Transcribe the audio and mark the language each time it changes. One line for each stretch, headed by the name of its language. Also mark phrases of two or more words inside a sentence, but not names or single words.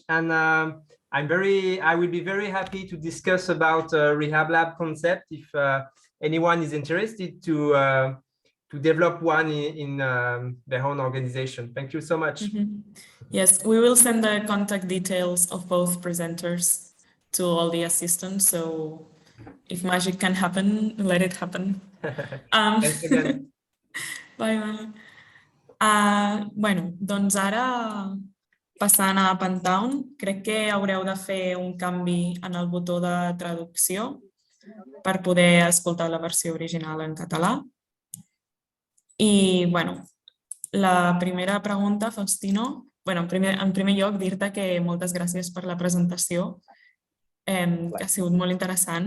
English: And I will be very happy to discuss about Rehab Lab concept if anyone is interested to develop one in their own organization. Thank you so much. Yes, we will send the contact details of both presenters to all the assistants. So if magic can happen, let it happen. Thanks again. Bye.
Catalan: Bueno, doncs ara, passant a Up and Down, crec que haureu de fer un canvi en el botó de traducció per poder escoltar la versió original en català. I, bueno, la primera pregunta, Faustino, bueno, en primer lloc dir-te que moltes gràcies per la presentació, que ha sigut molt interessant.